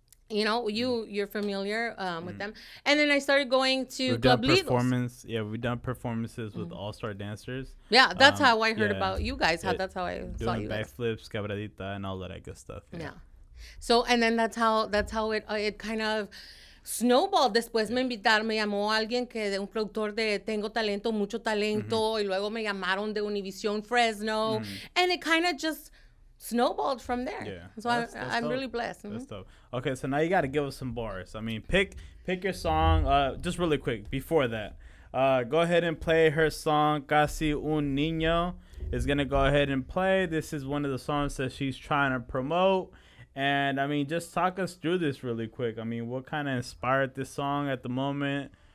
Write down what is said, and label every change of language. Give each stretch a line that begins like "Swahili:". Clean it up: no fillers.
English: You know, you're familiar with them. And then I started going to Club Lidos. We've done performances with all-star dancers. Yeah, that's how I heard about you guys. That's how I saw you guys. Doing backflips, quebradita, and all that good stuff. Yeah. So, and then that's how it kind of snowballed.
Spanish: Después me llamó alguien de un productor de Tengo Talento, Mucho Talento, y luego me llamaron de Univision Fresno,
English: and it kind of just snowballed from there. Yeah. So I'm really blessed. That's dope. Okay, so now you got to give us some bars. I mean, pick your song. Just really quick before that, go ahead and play her song Casi Un Niño. Is gonna go ahead and play. This is one of the songs that she's trying to promote. And I mean, just talk us through this really quick. I mean, what kind of inspired this song at the moment?